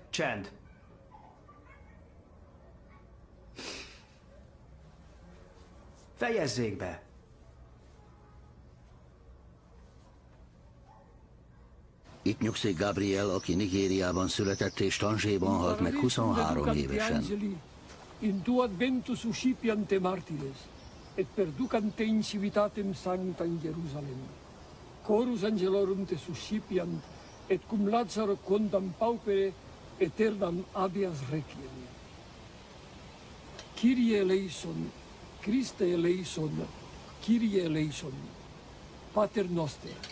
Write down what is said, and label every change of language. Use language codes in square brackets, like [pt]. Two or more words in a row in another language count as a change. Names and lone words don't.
[hu] Csend. Fejezzék be! Itt nyugszik Gabriel, aki Nigériában született és Tanzséban halt meg 23 évesen. [la] In tu adventus uscipiante martires, et perducante in civitatem sancta in Jerusalem. Chorus angelorum te suscipiant, et cum Lazaro quondam paupere, aeternam habeas requiem. [el] Kyrie eleison, Christe eleison, Kyrie eleison, [la] Pater noster.